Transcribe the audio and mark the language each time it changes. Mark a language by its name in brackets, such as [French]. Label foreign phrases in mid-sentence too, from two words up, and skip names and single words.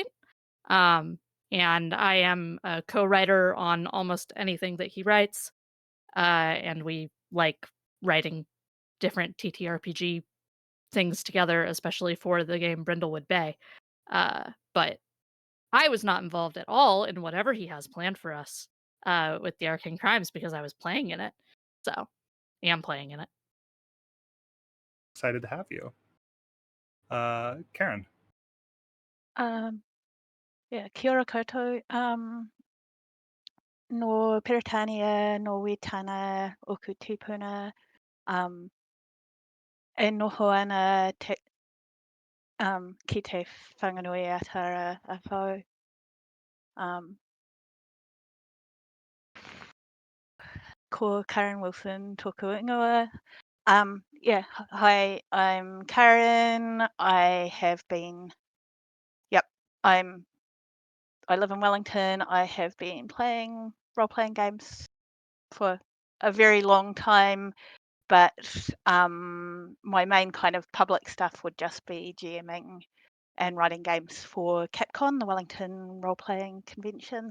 [English] And I am a co-writer on almost anything that he writes, and we like writing different TTRPG things together, especially for the game Brindlewood Bay. But I was not involved at all in whatever he has planned for us with the Arcane Crimes because I was playing in it. So, am playing in it. Excited to have you. Karen. [Māori] Kia ora koutou. No Peritania, no Witana, Oku Tupuna, e noho ana te, ki te whanganui atara a whau. Ko Karen Wilson tōku ingoa. [English] Hi, I'm Karen. I live in Wellington. I have been playing role-playing games for a very long time, but my main kind of public stuff would just be GMing and writing games for CatCon, the Wellington role-playing convention.